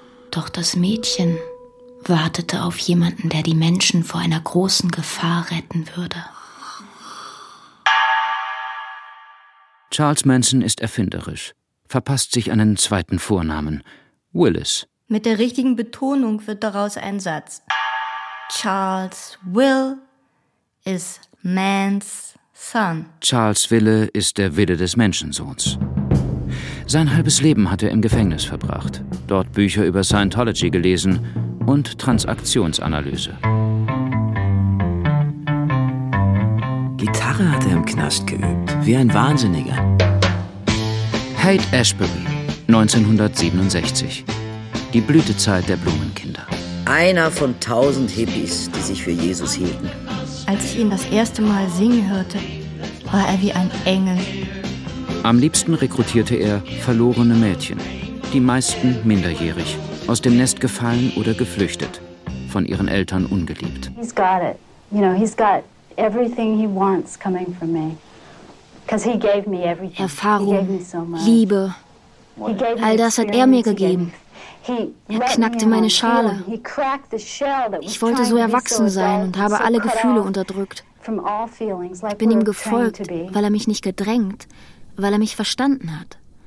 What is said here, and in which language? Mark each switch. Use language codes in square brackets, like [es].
[de] Doch das Mädchen wartete auf jemanden, der die Menschen vor einer großen Gefahr retten würde. Charles Manson ist erfinderisch, verpasst sich einen zweiten Vornamen, Willis. Mit der richtigen Betonung wird daraus ein Satz. [en] Charles Will is man's son. [de] Charles Wille ist der Wille des Menschensohns. Sein halbes Leben hat er im Gefängnis verbracht, dort Bücher über Scientology gelesen und Transaktionsanalyse. Gitarre hat er im Knast geübt, wie ein Wahnsinniger. Haight Ashbury, 1967. Die Blütezeit der Blumenkinder. Einer von 1000 Hippies, die sich für Jesus hielten. Als ich ihn das erste Mal singen hörte, war er wie ein Engel. Am liebsten rekrutierte er verlorene Mädchen, die meisten minderjährig, aus dem Nest gefallen oder geflüchtet, von ihren Eltern ungeliebt. [en] He's got it. You know, he's got everything he wants coming from me. Because he gave me everything. [de] Erfahrung, Liebe, all das hat er mir gegeben. Er knackte meine Schale. Ich wollte so erwachsen sein und habe alle Gefühle unterdrückt. Ich bin ihm gefolgt, weil er mich nicht gedrängt, weil er mich verstanden hat.